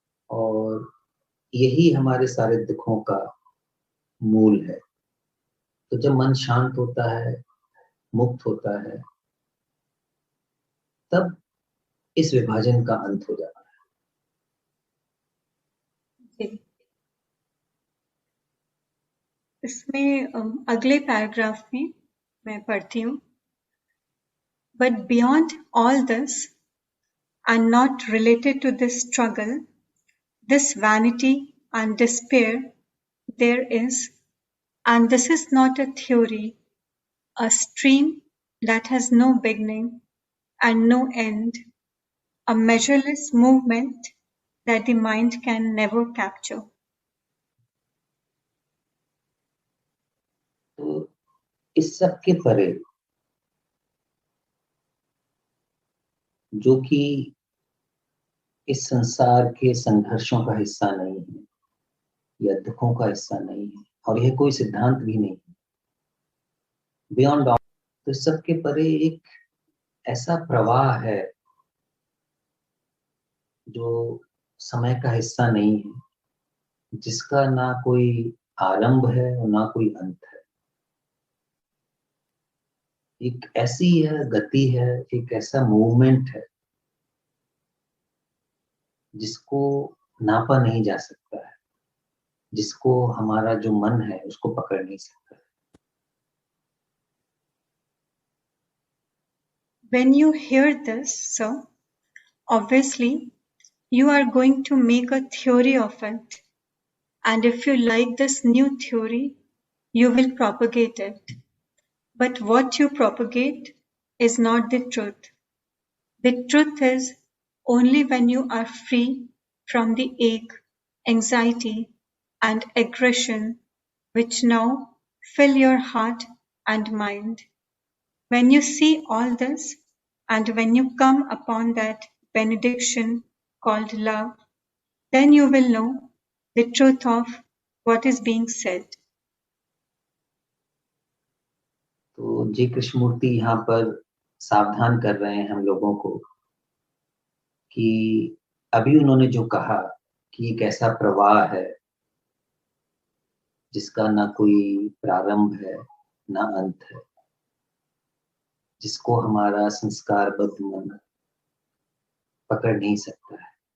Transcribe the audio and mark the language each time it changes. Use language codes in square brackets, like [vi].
[hi] और यही हमारे सारे दुखों का मूल है। तो जब मन शांत होता है, मुक्त होता है, तब इस विभाजन का अंत हो जाता है। जी। इसमें अगले पैराग्राफ में मैं पढ़ती हूँ। [en] But beyond all this, and not related to this struggle, this vanity and despair, there is, and this is not a theory, a stream that has no beginning and no end, a measureless movement that the mind can never capture. [hi] तो इस सब के परे जो कि इस संसार के संघर्षों का हिस्सा नहीं है या दुखों का हिस्सा नहीं है, और यह कोई सिद्धांत भी नहीं है, [en] beyond all, [hi] तो इस सब के परे एक ऐसा प्रवाह है जो समय का हिस्सा नहीं है, जिसका ना कोई आरंभ है और ना कोई अंत है। एक ऐसी यह गति है, एक ऐसा मूवमेंट है जिसको नापा नहीं जा सकता है, जिसको हमारा जो मन है उसको पकड़ नहीं सकता है। [en] When you hear this, sir, obviously you are going to make a theory of it. And if you like this new theory, you will propagate it. But what you propagate is not the truth. The truth is only when you are free from the ache, anxiety, and aggression which now fill your heart and mind. When you see all this, and when you come upon that benediction called love, then you will know the truth of what is being said. [hi] तो जी कृष्णमूर्ति यहाँ पर सावधान कर रहे हैं हम लोगों को कि अभी उन्होंने जो कहा कि एक ऐसा प्रवाह है जिसका ना कोई प्रारंभ है ना अंत है, जिसको हमारा संस्कारबद्ध मन पकड़ नहीं सकता है।